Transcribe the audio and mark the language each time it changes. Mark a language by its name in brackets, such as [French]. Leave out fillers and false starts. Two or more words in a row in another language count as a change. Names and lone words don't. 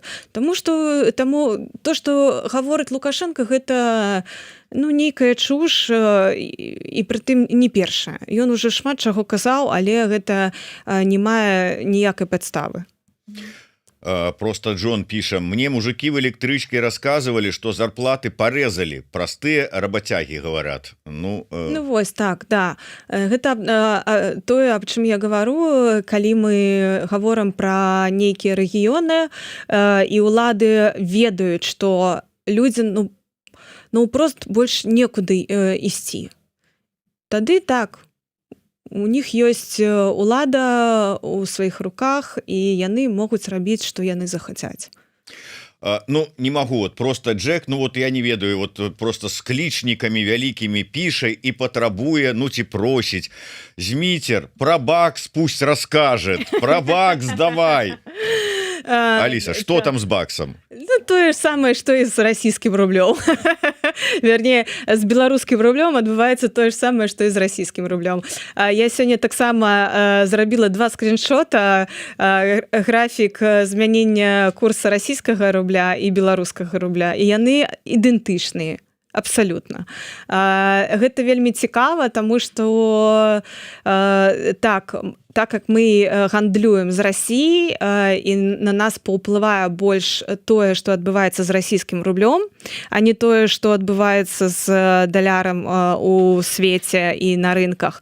[Belarusian] Таму то, што гаворыць Лукашенко, гэта нейкая чуш, і прытым не першая. Ён уже шмат чаго казаў, але гэта не мае ніякай падставы. Просто Джон піша: [Russian] мне мужики в электрычке рассказывали, что зарплаты порезали, простые работяги говорят. [Belarusian] Вось так, да. Гэта тое, аб чым я гавару, калі мы гаворым пра нейкія рэгіёны і ўлады ведаюць, што людзі прост больш некуды ісці. Тады так, у них ёсць улада ў сваіх руках, і яны могуць рабіць, што яны захацяць. [Russian] Не могу, [Belarusian] просто Джек, я не ведаю, [Russian] просто с кличниками [Belarusian] вялікімі піша і патрабуе, ці просіць: [Russian] Змитер, про бакс пусть расскажет, про бакс давай. Алиса, что там с баксом? То же самое, что и с российским рублем. Вернее, с белорусским рублем адбываецца то же самое, что и с российским рублем. [Belarusian] Я сёння таксама зрабіла 2 скриншота, графік змянення курса [Russian] российского рубля и белорусского рубля, [Belarusian] і яны ідэнтычныя. [Russian] Абсолютно. [Belarusian] Гэта вельмі цікава, таму што [Russian] так как [Belarusian] мы гандлюем з Расіяй, і на нас паўплывае больш тое, што адбываецца з расійскім рублём, а не тое, што адбываецца з далярам у свеце і на рынках.